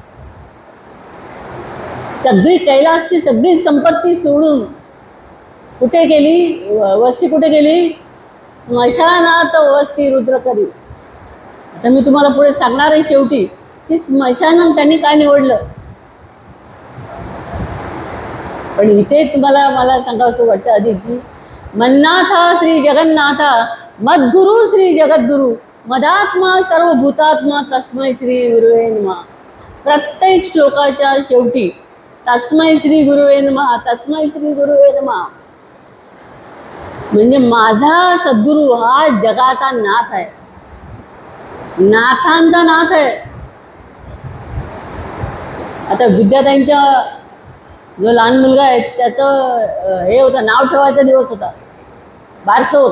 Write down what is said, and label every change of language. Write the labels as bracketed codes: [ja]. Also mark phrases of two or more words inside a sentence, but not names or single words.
[mr] सगळी कैलासची सगळी संपत्ती सोडून कुठे गेली? वस्ती कुठे गेली? स्मशानात वस्ती रुद्र करी. आता मी तुम्हाला पुढे सांगणार आहे शेवटी की स्मशान त्यांनी काय निवडलं. पण इथे तुम्हाला मला सांगावंसं वाटतं आधी की [sa] मन्नाथा श्री जगन्नाथा मद्गुरु श्री जगद्गुरु मदात्मा सर्वभूतात्मा तस्मै श्री गुरुवे नमः. [mr] प्रत्येक श्लोकाच्या शेवटी [sa] तस्मै श्री गुरुवे नमः, तस्मै श्री गुरुवे नमः. [mr] म्हणजे माझा सद्गुरू हा जगाचा नाथ आहे, नाथांचा नाथ आहे. आता विद्याताईंच्या जो लहान मुलगा आहे त्याचं हे होतं, नाव ठेवायचा दिवस होता, बारसं होतं.